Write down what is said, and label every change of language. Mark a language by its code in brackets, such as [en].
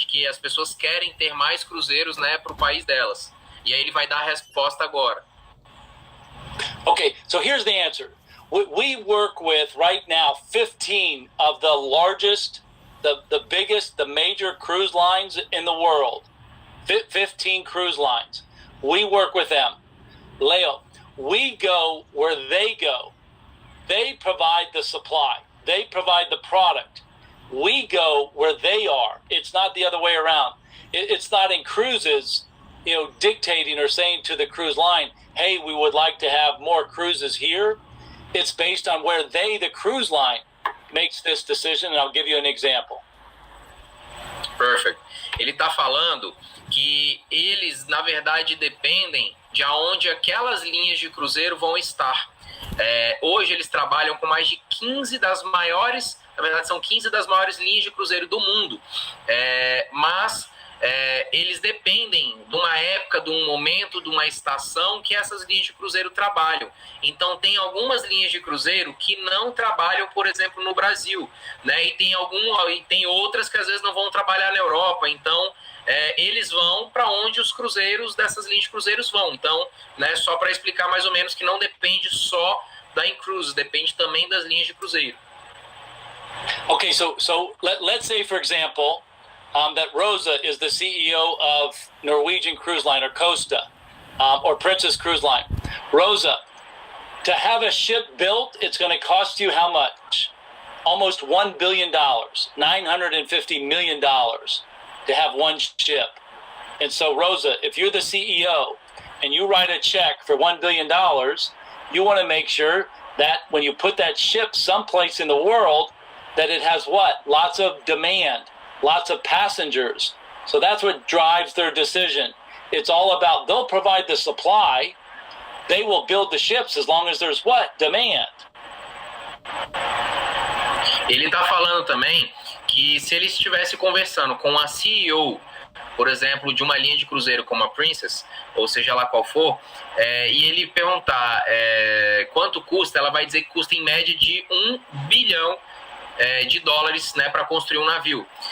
[pt] Que as pessoas querem ter mais cruzeiros, né, para o país delas. E aí ele vai dar a resposta agora. [en] Okay, so here's the answer. We work with right now 15 of the largest, the biggest, the major cruise lines in the world. 15 cruise lines. We work with them. Leo, we go where they go. They provide the supply. They provide the product. We go where they are. It's not the other way around. It's not inCruises, dictating or saying to the cruise line, hey, we would like to have more cruises here. It's based on where they, the cruise line, makes this decision, and I'll give you an example. Perfect. [pt] Ele está falando que eles, na verdade, dependem de aonde aquelas linhas de cruzeiro vão estar. Hoje eles trabalham com mais de 15 das maiores, na verdade são 15 das maiores linhas de cruzeiro do mundo, mas eles dependem de uma época, de um momento, de uma estação que essas linhas de cruzeiro trabalham. Então tem algumas linhas de cruzeiro que não trabalham, por exemplo, no Brasil, né? E tem outras que às vezes não vão trabalhar na Europa. Então eles vão para onde os cruzeiros dessas linhas de cruzeiros vão. Então, né, só para explicar mais ou menos que não depende só da inCruises, depende também das linhas de cruzeiro. [en] Okay, so let's say, for example, that Rosa is the CEO of Norwegian Cruise Line or Costa or Princess Cruise Line. Rosa, to have a ship built, it's going to cost you how much? Almost $1 billion, $950 million to have one ship. And so, Rosa, if you're the CEO and you write a check for $1 billion, you want to make sure that when you put that ship someplace in the world, that it has what? Lots of demand, lots of passengers. So that's what drives their decision. It's all about, they'll provide the supply, they will build the ships as long as there's what? Demand. [pt] Ele está falando também que se ele estivesse conversando com a CEO, por exemplo, de uma linha de cruzeiro como a Princess, ou seja lá qual for, e ele perguntar quanto custa, ela vai dizer que custa em média de $1 bilhão de dólares, né, para construir um navio.